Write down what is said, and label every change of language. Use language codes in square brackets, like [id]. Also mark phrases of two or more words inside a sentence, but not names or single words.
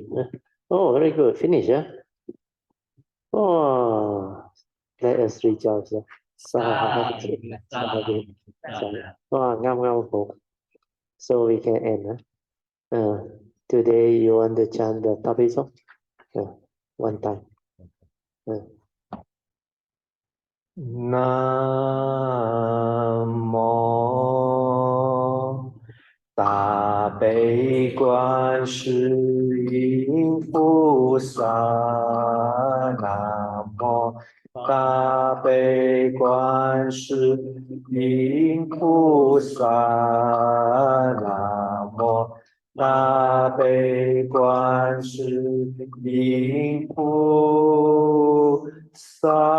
[en] Oh, very good. Finish, yeah? Oh, let us rejoice. [pi] Sadhu, sadhu, sadhu. [en] Oh, ngam folk. So we can end. Today you want to chant the topic song? One time. [vi] Nam mô [zh] 大悲观世音菩萨，南无大悲观世音菩萨，南无大悲观世音菩萨。